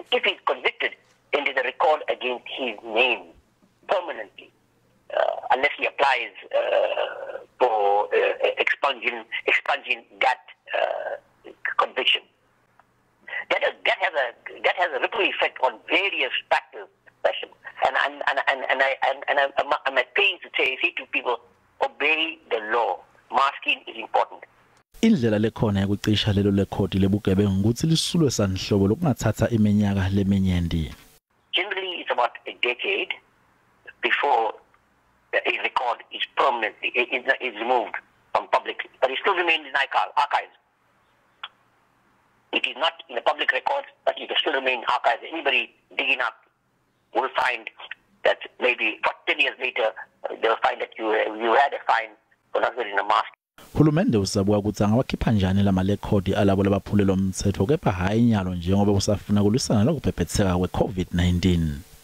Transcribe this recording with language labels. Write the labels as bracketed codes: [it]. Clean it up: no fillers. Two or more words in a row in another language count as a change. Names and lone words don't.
[en] If he's convicted, then there's a record against his name permanently, unless he applies for expunging that conviction. That has a ripple effect on various factors, and I'm at pains to say to people, obey the law. Masking is important. [ss] Indlela lekhona yokucisha lelo lekhodi lebugebengu ukuthi lisulwe sanhlobo lokungathatha iminyaka leminyaka. [en] Generally it's about a decade before a record is permanently is removed from public, but it still remains in archives. It is not in the public record, but it will still remain in archives. Anybody digging up will find that maybe 10 years later they'll find that you had a fine for not wearing a mask. [ss] Hulumende usabuka ukuthi angawakhipha njani la malekhodi alabo labaphulela umthetho kepha hayi nyalo njengoba usafuna kulisana lokuphepheteka kwe-COVID-19.